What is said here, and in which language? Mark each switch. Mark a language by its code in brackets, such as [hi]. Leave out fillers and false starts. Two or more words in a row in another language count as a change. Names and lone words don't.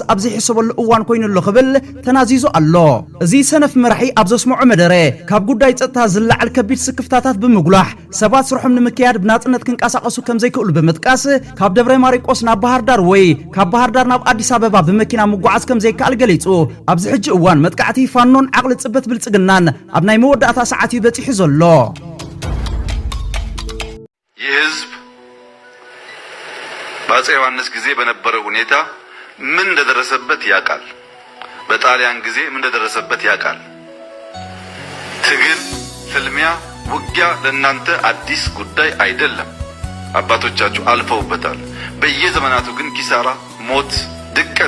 [ti] ኣብ ዘይሕሰበሉ እዋን ኮይኑሎ ክብል ተናዚዙ ኣሎ እዚ ሰነፍ መራሒ ኣብ ዘስምዖ መደረ ካብ ጉዳይ ጸጥታ ዝለዓል ከቢድ ስክፍታታት ብምጉላሕ ሰባት ስርሖም ንምክያድ ብናጽነት ክንቀሳቀሱ ከም ዘይክእሉ ብምጥቃስ ካብ ደብረ ማርቆስ ናብ ባህር ዳር ወይ ካብ ባህር ዳር ናብ አዲስ አበባ ብመኪና መጓዓዝ ከም ዘይከኣል ገሊጹ ኣብዚ ሕጂ እዋን መጥቃዕቲ ፋኖን ዓቕሊ ጽበት ብልጽግናን ኣብ ናይ መወዳእታ ሰዓት ይበጽሑ ዘሎ [am] የህዝብ በአፄ ዮሐንስ ጊዜ በነበረው ሁኔታ ምን እንደደረሰበት ያቃል በጣሊያን ጊዜ ምን እንደደረሰበት ያቃል ትግል ፍልሚያ ውጊያ ለእናንተ አዲስ ጉዳይ አይደለም አባቶቻችሁ አልፈውበታል በየዘመናቱ ግን ኪሳራ ሞት ድቀት